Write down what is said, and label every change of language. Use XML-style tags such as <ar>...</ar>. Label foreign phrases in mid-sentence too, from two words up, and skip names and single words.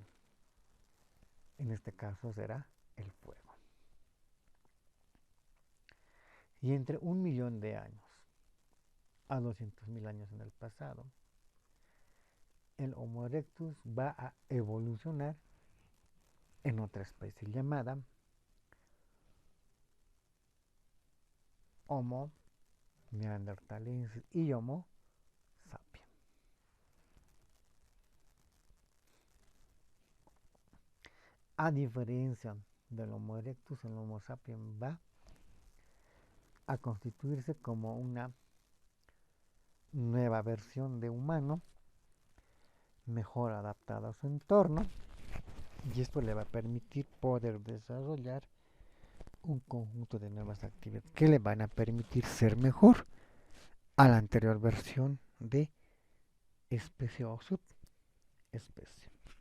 <es>En este caso será el fuego. Y entre 1 millón de años a 200.000 años en el pasado, el Homo erectus va a evolucionar en otra especie llamada Homo neanderthalensis y Homo sapiens. A diferencia del Homo erectus, el Homo sapiens va a constituirse como una nueva versión de humano, mejor adaptada a su entorno, y esto le va a permitir poder desarrollar un conjunto de nuevas actividades que le van a permitir ser mejor a la anterior versión de especie o subespecie.</es>